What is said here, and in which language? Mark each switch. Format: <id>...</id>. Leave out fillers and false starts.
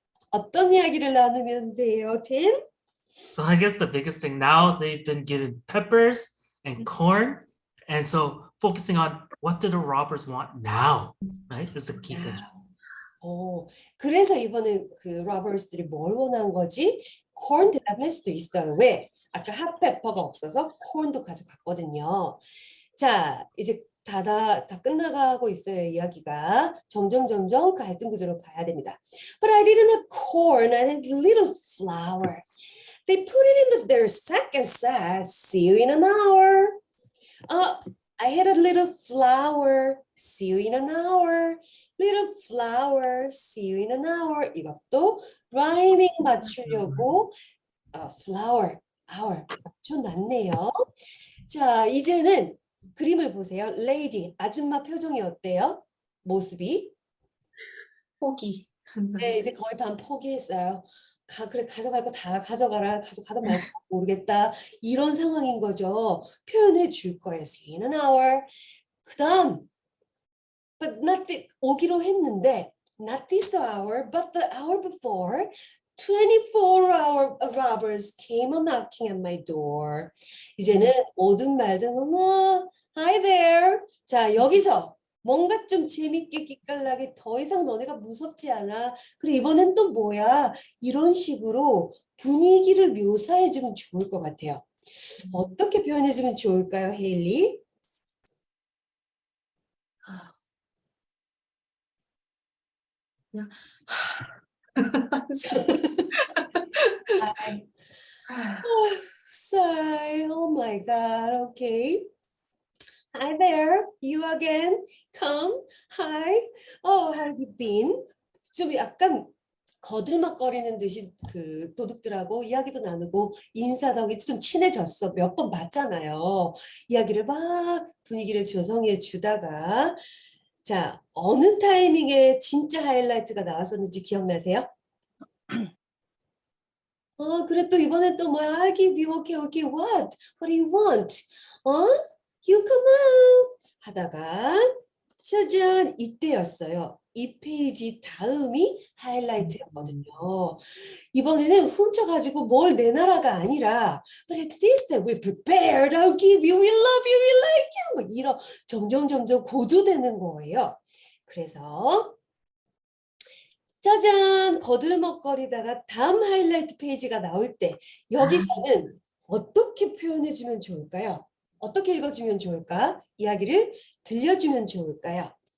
<ko>어떤 이야기를 나누면 돼요, 팀?</ko> <en>So I guess the biggest thing now they've been given peppers and corn, and so focusing on what do the robbers want now, right? Is the key thing.</en> <ko>그래서 이번에 그 로버스들이 뭘 원한 거지? corn 대답할 수도 있어요. 왜? 아까 핫페퍼가 없어서 corn도 가져갔거든요. 자, 이제 다 끝나가고 있어요, 이야기가. 점점 갈등 구조로 가야 됩니다.</ko> <en>But I didn't have corn, I had little flour. They put it in their sack and said, see you in an hour. I had a little flour, see you in an hour. Little flower, see you in an hour.</en> <ko>이것도 rhyming 맞추려고 flower, hour 맞춰놨네요. 자, 이제는 그림을 보세요. lady, 아줌마 표정이 어때요? 모습이? 포기. 네, 이제 거의 반 포기했어요. 그래, 가져갈 거 다 가져가라. 가져가다 말고 모르겠다. 이런 상황인 거죠. 표현해 줄 거예요.</ko> <en>See you in an hour.</en> <ko>그 다음</ko> <en>but not</en> <ko>오기로 했는데</ko> <en>not this hour, but the hour before 24 robbers came a knocking at my door.</en> <ko>이제는 오든 말든</ko> <en>hi there.</en> <ko>자, 여기서 뭔가 좀 재밌게 기깔나게 더 이상 너네가 무섭지 않아. 그래 이번엔 또 뭐야? 이런 식으로 분위기를 묘사해주면 좋을 것 같아요. 어떻게 표현해주면 좋을까요, 헤일리? 그냥</ko> <en>sigh. Oh my God. Okay. Hi there. You again. Come. Hi. How have you been?</en> <ko>좀 약간 거들먹거리는 듯이 그 도둑들하고 이야기도 나누고 인사도 하고 좀 친해졌어. 몇 번 봤잖아요. 이야기를 막 분위기를 조성해 주다가 자, 어느 타이밍에 진짜 하이라이트가 나왔었는지 기억나세요? 그래 또 이번엔 또 뭐야?</ko> <en>I give you okay, what? What do you want? You come out</en> <ko>하다가 짜잔 이때였어요. 이 페이지 다음이 하이라이트였거든요. 이번에는 훔쳐가지고 뭘 내놔라가 아니라</ko> <en>But at this time we're prepared, I'll give you, we love you, we like you</en> <ko>뭐 이런 점점 고조되는 거예요. 그래서 짜잔 거들먹거리다가 다음 하이라이트 페이지가 나올 때 여기서는 어떻게 표현해주면 좋을까요? 어떻게 읽어주면 좋을까? 이야기를 들려주면 좋을까요?</ko>